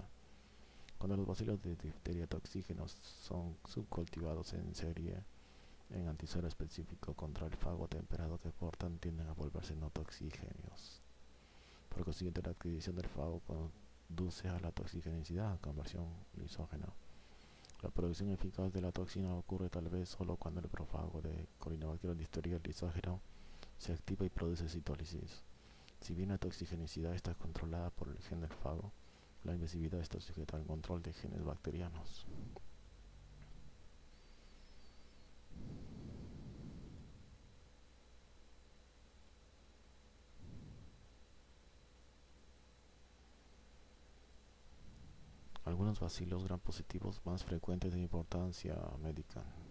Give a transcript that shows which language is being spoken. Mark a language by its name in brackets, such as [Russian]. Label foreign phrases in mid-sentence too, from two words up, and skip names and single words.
[Spanish] Cuando los bacilos de difteria toxígenos son subcultivados en serie en antisuero específico contra el fago temperado que portan, tienden a volverse no toxígenos. Por consiguiente, la adquisición del fago conduce a la toxigenicidad, conversión lisógena. La producción eficaz de la toxina ocurre tal vez solo cuando el profago de Corynebacterium diphtheria lisógeno se activa y produce citólisis. Si bien la toxigenicidad está controlada por el gen del fago, la invasividad está sujeta al control de genes bacterianos. Algunos bacilos gram positivos más frecuentes de importancia médica.